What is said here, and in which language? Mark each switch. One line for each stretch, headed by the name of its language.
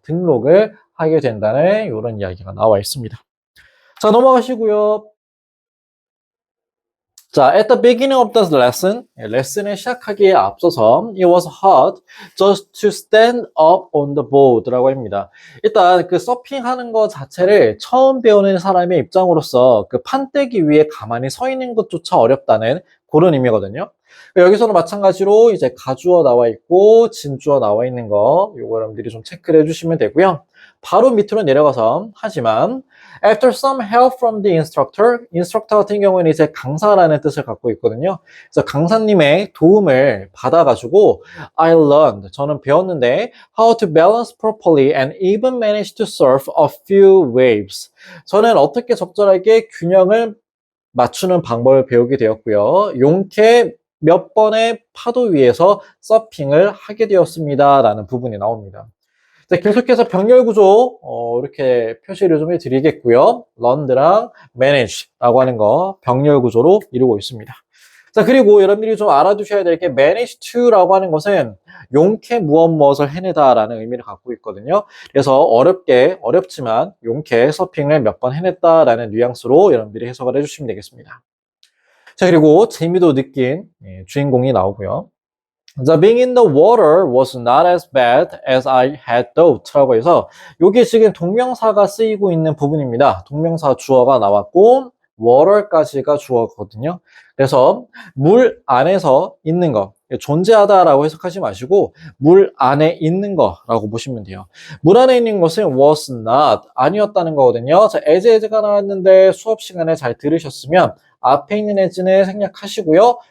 Korean: 등록을 하게 된다는 이런 이야기가 나와 있습니다. 자, 넘어가시고요.
English: 자, at the beginning of the lesson,
Korean: 레슨을 시작하기에 앞서서
English: it was hard just to stand up on the board라고 합니다.
Korean: 일단 그 서핑하는 것 자체를 처음 배우는 사람의 입장으로서 그 판때기 위에 가만히 서 있는 것조차 어렵다는 그런 의미거든요. 여기서는 마찬가지로 이제 가주어 나와 있고 진주어 나와 있는 거 요거 여러분들이 좀 체크를 해주시면 되고요. 바로 밑으로 내려가서 하지만
English: After some help from the instructor
Korean: 같은 경우는 이제 강사라는 뜻을 갖고 있거든요. 그래서 강사님의 도움을 받아가지고
English: I learned,
Korean: 저는 배웠는데
English: how to balance properly and even manage to surf a few waves.
Korean: 저는 어떻게 적절하게 균형을 맞추는 방법을 배우게 되었고요. 용케 몇 번의 파도 위에서 서핑을 하게 되었습니다. 라는 부분이 나옵니다. 자, 계속해서 병렬 구조 이렇게 표시를 좀 해드리겠고요. learned랑 manage라고 하는 거 병렬 구조로 이루고 있습니다. 자, 그리고 여러분들이 좀 알아두셔야 될 게 manage to라고 하는 것은 용케 무엇을 해내다라는 의미를 갖고 있거든요. 그래서 어렵지만 용케 서핑을 몇 번 해냈다라는 뉘앙스로 여러분들이 해석을 해주시면 되겠습니다. 자, 그리고 재미도 느낀 주인공이 나오고요.
English: The being in the water was not as bad as I had thought 라고 해서
Korean: 이게 지금 동명사가 쓰이고 있는 부분입니다. 동명사 주어가 나왔고 water까지가 주어거든요. 그래서 물 안에서 있는 거, 존재하다라고 해석하지 마시고 물 안에 있는 거라고 보시면 돼요. 물 안에 있는 것은 was not, 아니었다는 거거든요. 자, as가 나왔는데 수업 시간에 잘 들으셨으면 앞에 있는 as는 생략하시고요.